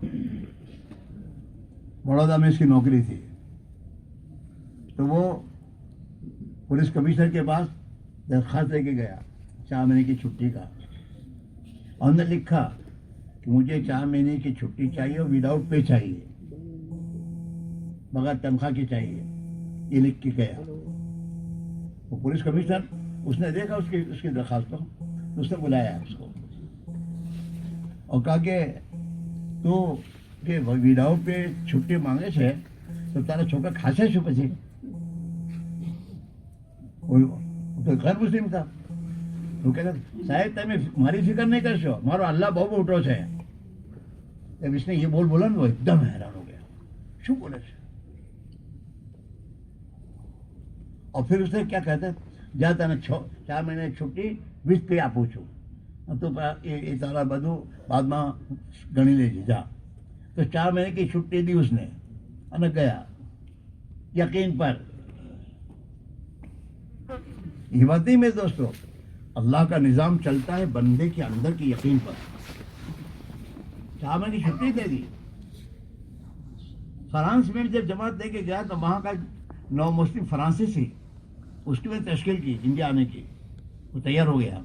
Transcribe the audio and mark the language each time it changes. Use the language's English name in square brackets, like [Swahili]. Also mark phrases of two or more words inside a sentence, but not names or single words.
[Urdu] بڑودہ میں اس کی نوکری تھی، تو وہ پولیس کمشنر کے پاس درخواست لے کے گیا 4 مہینے کی چھٹی کا، اور نے لکھا کہ مجھے 4 مہینے کی چھٹی چاہیے اور وداؤٹ پے چاہیے، بغیر تنخواہ کی چاہیے، یہ لکھ کے گیا۔ وہ پولیس کمشنر اس نے دیکھا اس کی درخواست کو، اس نے بلایا اس کو اور کہا کہ تو کہ وداؤٹ پے چھٹی مانگے છે [Gujarati] તો તારા છોકરા ખાશે શું પછી؟ તો [Urdu] غیر مسلم تھا، وہ کہتا صاحب [Gujarati] તમે મારી ફિકર નહીં કરશો، મારો અલ્લાહ બહુ મોટો છે۔ [Urdu] جب اس نے یہ بولا نا وہ ایک دم حیران ہو گیا، [Gujarati] શું બોલે છે؟ [Urdu] اور پھر اس نے کیا کہتا ہے، جا [Gujarati] તને 4 મહિને છૂટી 20 પે આપું છું، તો એ તારા બધું બાદમાં ગણી લેજે જા۔ [Urdu] تو 4 મહિને کی چھٹی دی اس نے [Gujarati] અને ગયા [Urdu] یقین پر۔ یہ بات نہیں میرے دوستو، اللہ کا نظام چلتا ہے بندے کے اندر کی یقین پر۔ 4 مہینے کی چھٹی دے دی۔ فرانس میں جب جماعت دے کے گیا تو وہاں کا نو مسلم فرانسیسی اس کی میں تشکیل کی انڈیا آنے کی، وہ تیار ہو گیا۔